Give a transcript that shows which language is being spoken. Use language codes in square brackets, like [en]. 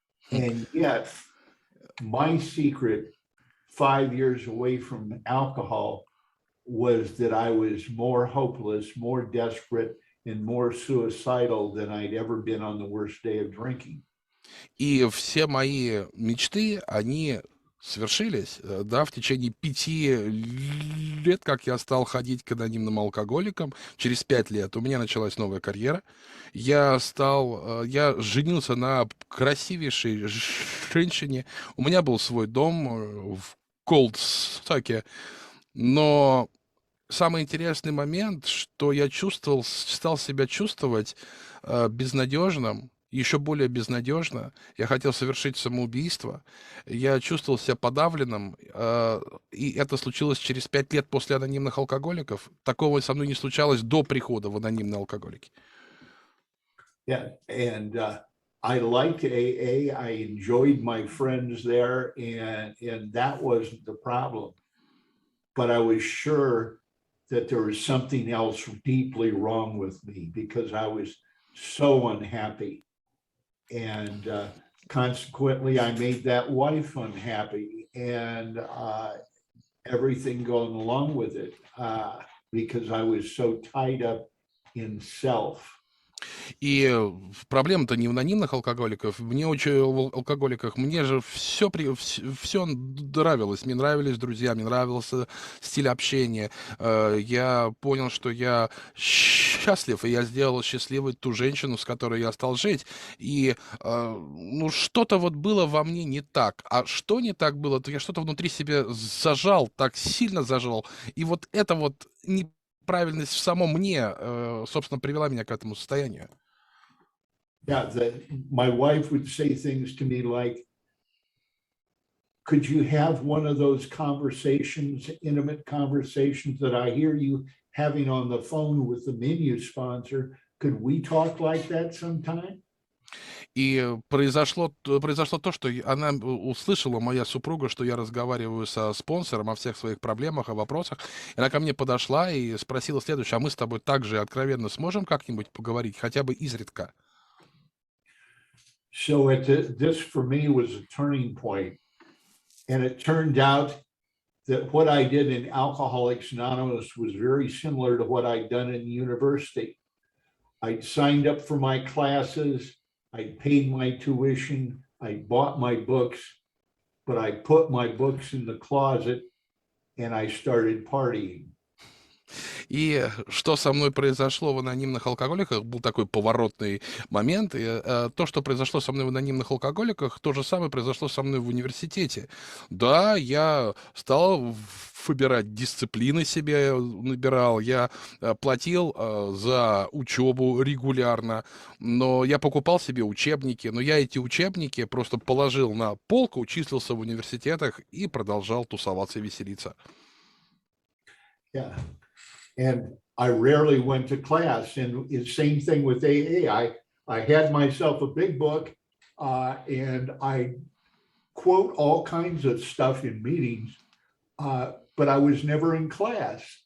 [en] And yet, my secret 5 years away from alcohol was that I was more hopeless, more desperate, and more suicidal than I'd ever been on the worst day of drinking. [ru] И все мои мечты, они свершились, да, в течение 5 лет, как я стал ходить к анонимным алкоголикам. Через 5 лет у меня началась новая карьера. Я женился на красивейшей женщине. У меня был свой дом в Колдстоке. Но самый интересный момент, что я стал себя чувствовать безнадежным, еще более безнадежно. Я хотел совершить самоубийство. Я чувствовал себя подавленным. И это случилось через 5 лет после анонимных алкоголиков. Такого со мной не случалось до прихода в анонимные алкоголики. [en] Yeah, and I liked AA. I enjoyed my friends there, and that wasn't the problem. But I was sure that there was something else deeply wrong with me because I was so unhappy. And consequently, I made that wife unhappy and everything going along with it because I was so tied up in self. [ru] И проблема-то не в анонимных алкоголиках. Алкоголиках. Мне же все нравилось. Мне нравились друзья, мне нравился стиль общения. Я понял, что я счастлив, и я сделал счастливой ту женщину, с которой я стал жить. И ну, что-то вот было во мне не так. А что не так было, то я что-то внутри себя зажал, так сильно зажал. И вот это вот неправильность в самом мне, собственно, привела меня к этому состоянию. [en] Yeah, my wife would say things to me like, could you have one of those conversations, intimate conversations that I hear you having on the phone with the menu sponsor? Could we talk like that sometime? [ru] И произошло то, что она услышала, моя супруга, что я разговариваю со спонсором о всех своих проблемах, о вопросах. И она ко мне подошла и спросила следующее: а мы с тобой также откровенно сможем как-нибудь поговорить, хотя бы изредка? [en] So this for me was a turning point. And it turned out that what I did in Alcoholics Anonymous was very similar to what I'd done in university. I'd signed up for my classes, I paid my tuition, I bought my books, but I put my books in the closet and I started partying. [ru] И что со мной произошло в анонимных алкоголиках, был такой поворотный момент. То, что произошло со мной в анонимных алкоголиках, то же самое произошло со мной в университете. Да, я стал выбирать дисциплины себе, набирал, я платил за учебу регулярно, но я покупал себе учебники, но я эти учебники просто положил на полку, числился в университетах и продолжал тусоваться и веселиться. [en] Yeah. And I rarely went to class. And the same thing with AA. I had myself a big book and I quote all kinds of stuff in meetings, but I was never in class.